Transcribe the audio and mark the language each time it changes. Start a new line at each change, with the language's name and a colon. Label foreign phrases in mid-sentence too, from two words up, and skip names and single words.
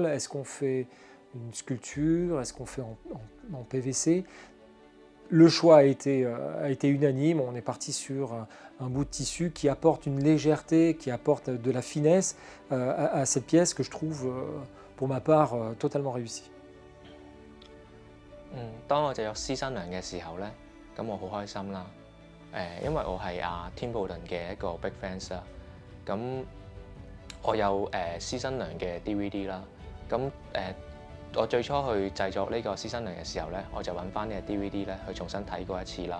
French: Est-ce qu'on fait une sculpture? Est-ce qu'on fait en PVC? Le choix a été unanime. On est parti sur un bout de tissu qui apporte une légèreté, qui apporte de la finesse à cette pièce que je trouve, pour ma part, totalement réussie.
Cantonese: 當我製作獅新娘嘅時候咧，咁我好開心啦。因為我係天布頓嘅一個
English: big fans
Cantonese: 啦。咁我有獅新娘嘅 DVD 啦。咁我最初去製作呢個獅新娘嘅時候咧，我就揾翻呢個 DVD 咧去重新睇過一次啦。